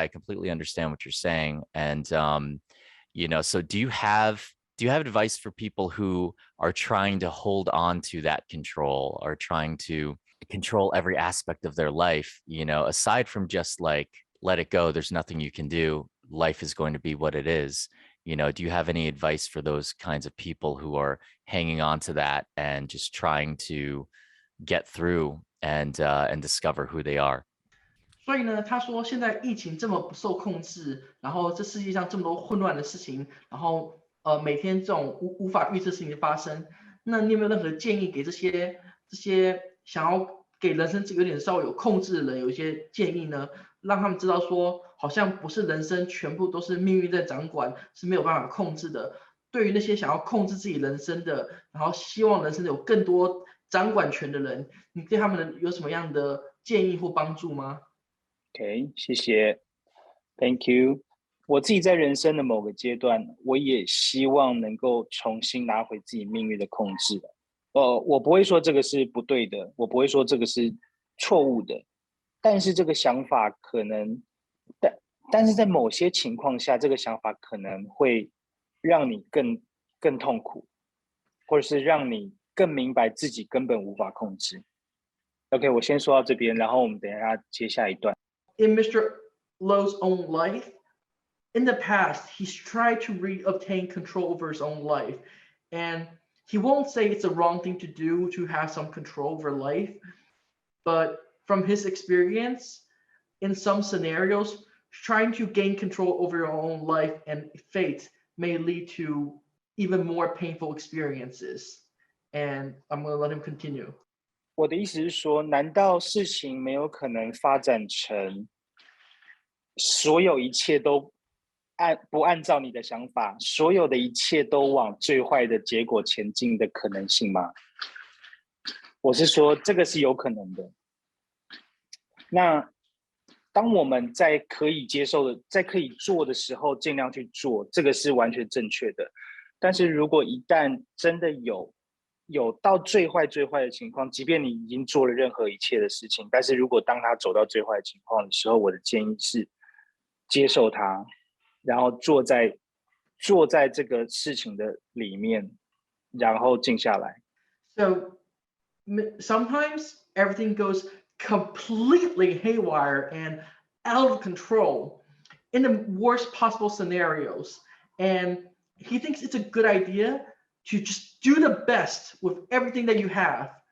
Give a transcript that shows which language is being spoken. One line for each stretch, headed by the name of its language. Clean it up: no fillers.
English: I completely understand what you're saying. And so do you have advice for people who are trying to hold on to that control, or trying to control every aspect of their life, aside from just like, let it go, there's nothing you can do, life is going to be what it is? Do you have any advice for those kinds of people who are hanging on to that and just trying to get through and discover who they are?
Chinese: 所以呢，他说现在疫情这么不受控制，然后这世界上这么多混乱的事情，然后每天这种无法预测事情的发生，那你有没有任何建议给这些想要给人生有点稍微有控制的人有一些建议呢？让他们知道说，好像不是人生全部都是命运在掌管，是没有办法控制的。对于那些想要控制自己人生的，然后希望人生有更多掌管权的人，你对他们有什么样的建议或帮助吗？
English: OK，
Chinese: 谢谢
English: ，Thank you。
Chinese: 我自己在人生的某个阶段，我也希望能够重新拿回自己命运的控制。我不会说这个是不对的，我不会说这个是错误的，但是这个想法可能，但但是在某些情况下，这个想法可能会让你更痛苦，或者是让你更明白自己根本无法控制。 OK， 我先说到这边，然后我们等一下接下一段。
English: In Mr. Lo's own life, in the past, he's tried to obtain control over his own life. And he won't say it's a wrong thing to do to have some control over life. But from his experience, in some scenarios, trying to gain control over your own life and fate may lead to even more painful experiences. And I'm going to let him continue.
Chinese: 我的意思是说，难道事情没有可能发展成所有一切都不按照你的想法，所有的一切都往最坏的结果前进的可能性吗？我是说，这个是有可能的。那当我们在可以接受的、在可以做的时候，尽量去做，这个是完全正确的。但是如果一旦真的有到最坏的情况，即便你已经做了任何一切的事情，但是如果当他走到最坏的情况的时候，我的建议是接受它，然后坐在这个事情的里面，然后静下来。
English: So sometimes everything goes completely haywire and out of control in the worst possible scenarios. And he thinks it's a good idea to just do the best with everything that you have.